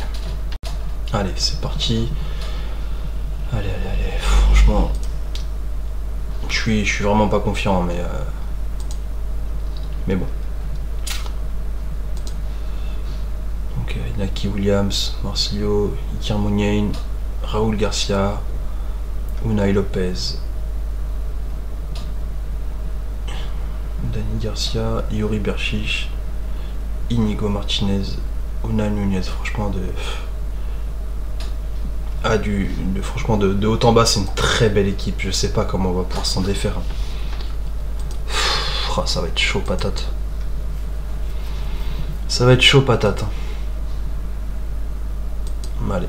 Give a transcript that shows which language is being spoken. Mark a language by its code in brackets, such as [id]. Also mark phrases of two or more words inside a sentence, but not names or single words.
[fr] Allez, c'est parti. Allez. Franchement, je suis vraiment pas confiant, mais bon. Donc, Naki Williams, Marcillo, Iker Muniain, Raúl Garcia, Unai Lopez, Dani Garcia, Yuri Berchiche, Inigo Martinez, Unai Nunez. Franchement, franchement de haut en bas, c'est une très belle équipe. Je sais pas comment on va pouvoir s'en défaire. Ça va être chaud patate. Ça va être chaud patate. Allez.